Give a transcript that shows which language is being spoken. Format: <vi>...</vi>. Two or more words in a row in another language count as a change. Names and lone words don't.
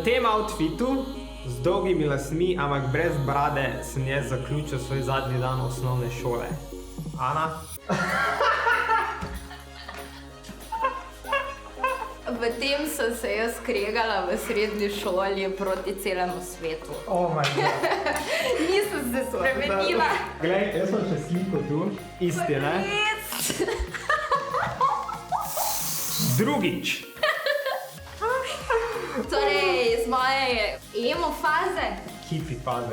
<sl>outfitu, z dolgimi lasmi, ampak brez brade, sem jaz zaključil svoj zadnji dan osnovne šole. Ana? V tem sem se jaz kregala v srednji šoli proti celemu svetu.</sl> <en>Oh my god.</en> <sl>Nisem se spremenila. Glej, jaz sem še sliko tu. Isti, ne? Drugič. Torej, iz moje emo faze. Hipi faze.</sl>